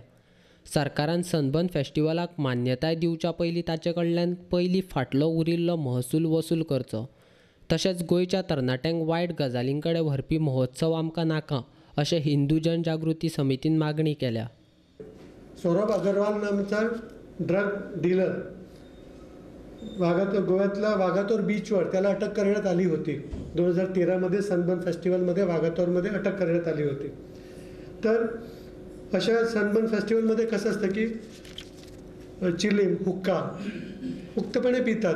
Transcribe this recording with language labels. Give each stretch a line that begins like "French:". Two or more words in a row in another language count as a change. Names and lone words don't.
Konkani: सरकारान सनबर्न फेस्टिवलाक मान्यताय दिवच्या पयलीं ताचे कडल्यान पयलीं फाटलो उरिल्लो महसूल वसूल करचो। तशेंच गोंयच्या तरणाट्यांक वायट गजालीं कडेन व्हरपी महोत्सव आमकां नाका अशें हिंदू जनजागृती समितीन मागणी केल्या।
Marathi: सौरभ अग्रवाल नामचा ड्रग डीलर गोव्यातल्या वागातोर बीचवर त्याला अटक करण्यात आली होती। 2013 मध्ये सनबर्न फेस्टिवलमध्ये वागातोरमध्ये अटक करण्यात आली होती। तर अशा सनबर्न फेस्टिवलमध्ये कसं असतं की चिलीम हुक्का मुक्तपणे पितात।